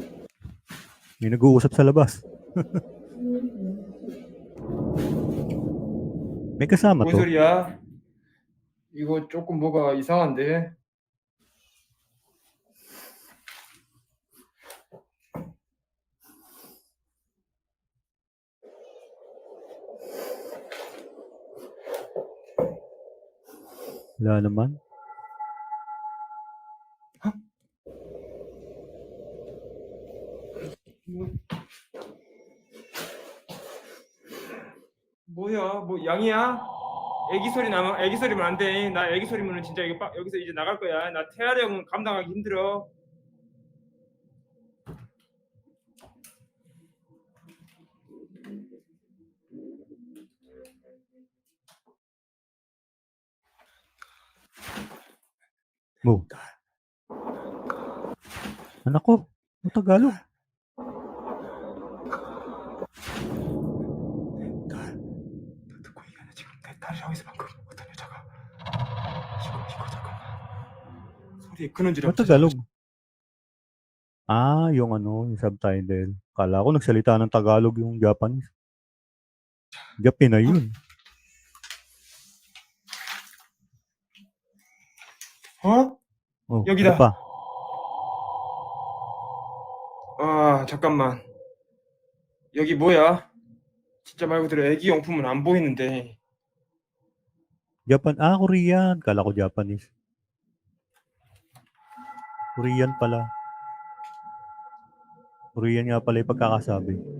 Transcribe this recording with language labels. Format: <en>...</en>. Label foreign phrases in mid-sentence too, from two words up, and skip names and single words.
<tl>May nag-uusap sa labas. May kasama</tl> <ko>뭔</ko> <tl>to.</tl> <ko>소리야? 이거 조금 뭐가 이상한데?</ko> <tl>Wala naman.</tl> <ko>뭐야? 뭐 양이야? 애기 소리 나면 애기 소리면 안 돼. 나 애기 소리면은 진짜 이거 여기서 이제 나갈 거야. 나 태아리 형은 감당하기 힘들어.</ko> <tl>Oh, anak ko, Tagalog.</tl> <ko>너 듣고 얘기하냐 지금 내 딸이 여기서 방금 어떤 여자가 이거 잠깐만 소리에 끊은 줄 알고</ko> <tl>Tagalog. Yung subtitle. Akala ko nagsalita ng Tagalog yung Japanese. Japinay yun.</tl> <ko>어? Oh, 여기다.</ko> <tl>ano pa?</tl> <ko>아 잠깐만 여기 뭐야? 진짜 말 그대로 애기 용품은 안 보이는데</ko> <tl>Korean. Kala ko Japanese. Korean pala. Korean nga pala yung pagkakasabi.</tl>